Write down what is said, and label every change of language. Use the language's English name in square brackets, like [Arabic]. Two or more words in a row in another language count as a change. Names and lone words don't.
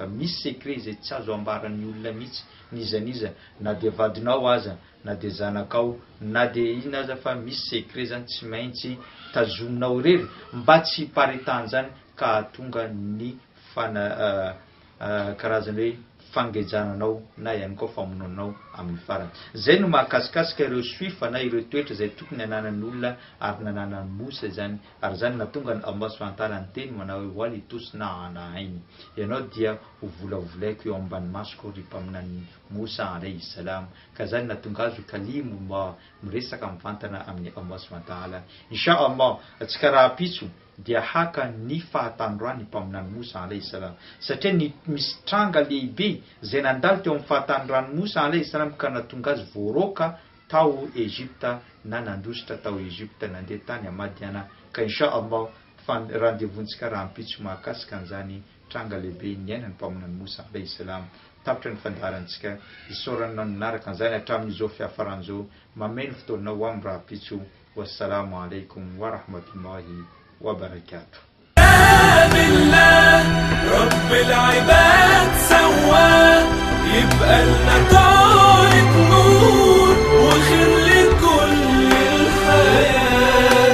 [Malagasy] Misy secret zay tsy azo ambaran'ny olona mihitsy nizaniza, na dia vadinao aza, na dia zanakao, na dia ina aza, fa misy secret zany tsy maintsy tazominao rery mba tsy hiparitany zany ka hahatonga ny karazany hoe fangejananao na ihany koa famononao amin'ny farany. Zay no mahakasikasika ireo suifa na ireo toetra zay tokony hananan'ny olona ary nananan'ny Moussa zany, ary zany natonga ny [Arabic] الله سبحانه وتعالى [Malagasy] ny teny manao hoe [Arabic] ولتصنع على عيني, [Malagasy] ianao dia ho volavolaiko eo ambany masoko ry mpaminany Moussa [Arabic] عليه السلام. [Malagasy] Ka zany natonga azy kalimo miresaka mivantana amin'ny [Arabic] الله سبحانه وتعالى. [Malagasy] Inshallah atsika raha pitso dia haka ny fahatandroany mpaminany Moussa [Arabic] عليه السلام, [Malagasy] satria misy tranga lehibe zay nandalo teo amin'ny fahatandroany Moussa [Arabic] عليه السلام [Malagasy] ka natonga azy voaroka tao Egypta na nandositra tao Egypta nandeha tany Madiana. Ka inshallah rendez-vous-ntsika raha ampitso mahakasika an'izany tranga lehibe niainany mpaminany Moussa [Arabic] عليه السلام. [Malagasy] Tapitra ny fandaharantsika isaoranao nanaraka an'izany hatramin'izao fiafaran'izao mameno fotoanao amin'ny raha ampitso. [Arabic] والسلام عليكم ورحمة الله وبركاته. بالله رب العباد سواه يبقى لنا طارق نور وخير لكل الحياة.